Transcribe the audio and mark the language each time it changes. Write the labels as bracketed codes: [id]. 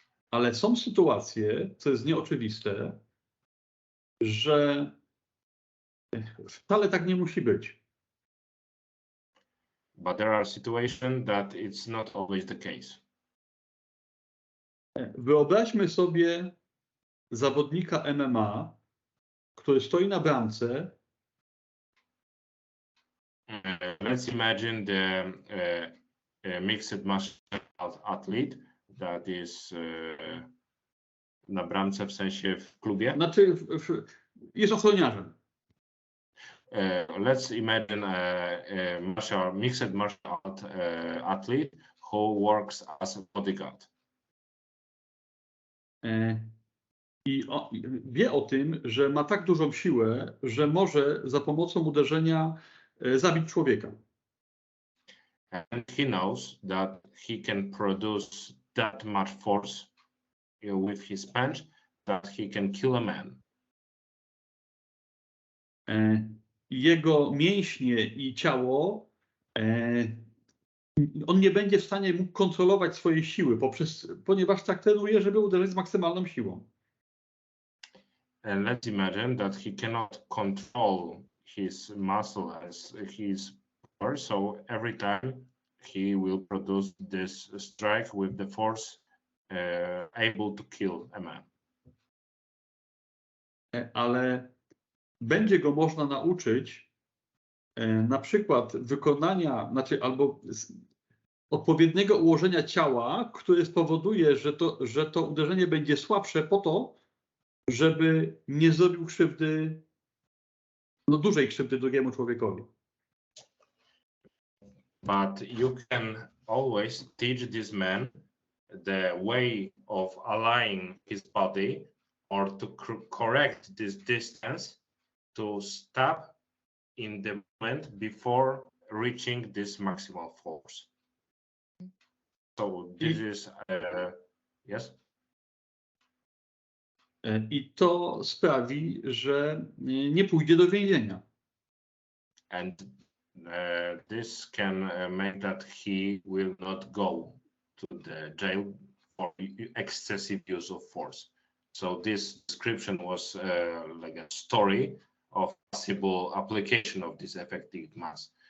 [pl] Ale są sytuacje, co jest nieoczywiste, że wcale tak nie musi być. [en] But there are situations that it's not always the case. [pl] Wyobraźmy sobie zawodnika MMA, który stoi na bramce. [en] Let's imagine the mixed martial arts athlete that is [pl] na bramce, w sensie w klubie. Znaczy jest ochroniarzem. [en] Let's imagine a mixed martial art athlete who works as a bodyguard. [pl] I wie o tym, że ma tak dużą siłę, że może za pomocą uderzenia zabić człowieka. [en] And he knows that he can produce that much force with his punch that he can kill a man. [pl] Jego mięśnie i ciało, on nie będzie w stanie mógł kontrolować swojej siły, ponieważ tak trenuje, żeby uderzyć z maksymalną siłą. [en] And let's imagine that he cannot control his muscle as his power, so every time he will produce this strike with the force able to kill a man. [pl] Ale będzie go można nauczyć na przykład wykonania, albo odpowiedniego ułożenia ciała, które spowoduje, że to uderzenie będzie słabsze po to, żeby nie zrobił krzywdy, dużej krzywdy drugiemu człowiekowi. [en] but you can always teach this man the way of aligning his body or to correct this distance to stop in the moment before reaching this maximal force. So this is yes. [pl] I to sprawi, że nie pójdzie do więzienia. [en] And this can make that he will not go to the jail for excessive use of force. So this description was like a story of possible application of this effective mass.